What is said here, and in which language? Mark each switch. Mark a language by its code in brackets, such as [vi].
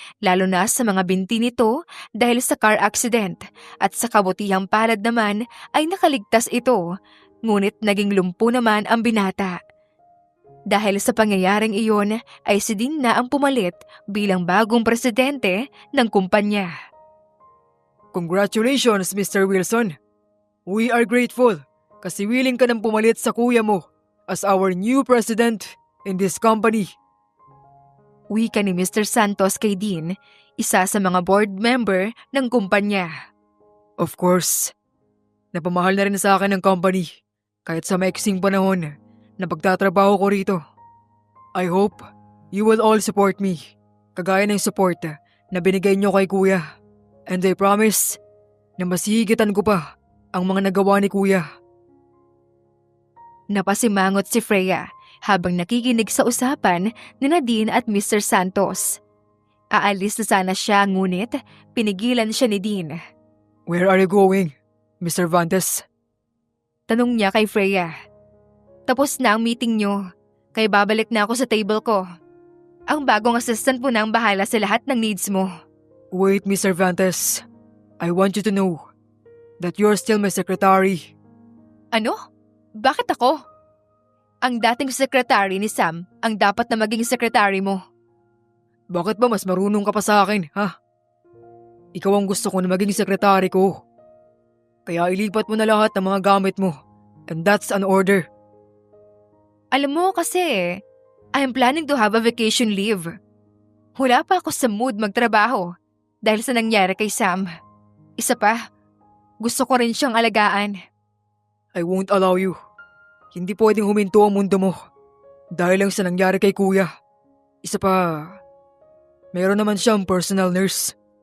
[tl] lalo na sa mga binti nito dahil sa car accident at sa kabutihang palad naman ay nakaligtas ito, ngunit naging lumpo naman ang binata. Dahil sa pangyayaring iyon ay si Dean na ang pumalit bilang bagong presidente ng kumpanya. [en] Congratulations, Mr. Wilson. We are grateful kasi willing [tl] ka nang pumalit sa kuya mo [en] as our new president in this company. [tl] Wika ni Mr. Santos kay Dean, isa sa mga board member ng kumpanya. [en] Of course, [tl] napamahal na rin sa akin ng company kahit sa maiksing panahon na pagtatrabaho ko rito. [en] I hope you will all support me, [tl] kagaya ng support na binigay niyo kay kuya. [en] And I promise [tl] na mas higitan ko pa ang mga nagawa ni kuya. Napasimangot si Freya habang nakikinig sa usapan ni Nadine at Mr. Santos. Aalis na sana siya ngunit pinigilan siya ni Dean. [en] Where are you going, Mr. Vantes? [tl] Tanong niya kay Freya. Tapos na ang meeting niyo, kaya babalik na ako sa table ko. Ang bagong assistant mo na ang bahala sa lahat ng needs mo. [en] Wait, Mr. Vantes. I want you to know that you're still my secretary. [tl] Ano? Bakit ako? Ang dating secretary ni Sam ang dapat na maging secretary mo. Bakit ba mas marunong ka pa sa akin, ha? Ikaw ang gusto ko na maging sekretary ko. Kaya ilipat mo na lahat ng mga gamit mo. [en] And that's an order. [tl] Alam mo kasi, [en] I'm planning to have a vacation leave. [tl] Wala pa ako sa mood magtrabaho dahil sa nangyari kay Sam. Isa pa, gusto ko rin siyang alagaan. [en] I won't allow you. [tl] Hindi pwedeng huminto ang mundo mo dahil lang sa nangyari kay kuya. Isa pa, meron naman siyang personal nurse.